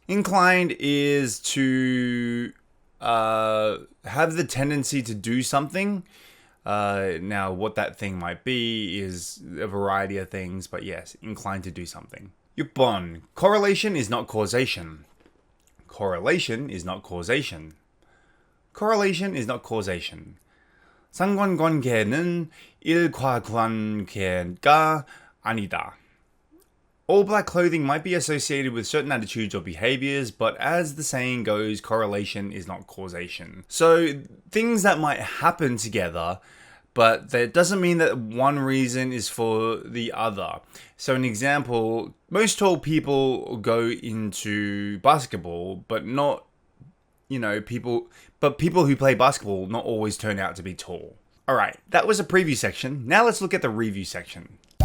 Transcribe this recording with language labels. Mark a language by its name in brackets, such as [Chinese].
[English] Inclined is to have the tendency to do something. Now, what that thing might be is a variety of things, but yes, inclined to do something. [Korean] 6번. [English] Correlation is not causation. Correlation is not causation. Correlation is not causation. [Korean] 상관관계는 일과관계가 아니다. [English] All black clothing might be associated with certain attitudes or behaviors, but as the saying goes, correlation is not causation. So things that might happen together, but that doesn't mean that one reason is for the other. So an example, most tall people go into basketball, but not, people who play basketball not always turn out to be tall. All right, that was a preview section. Now let's look at the review section.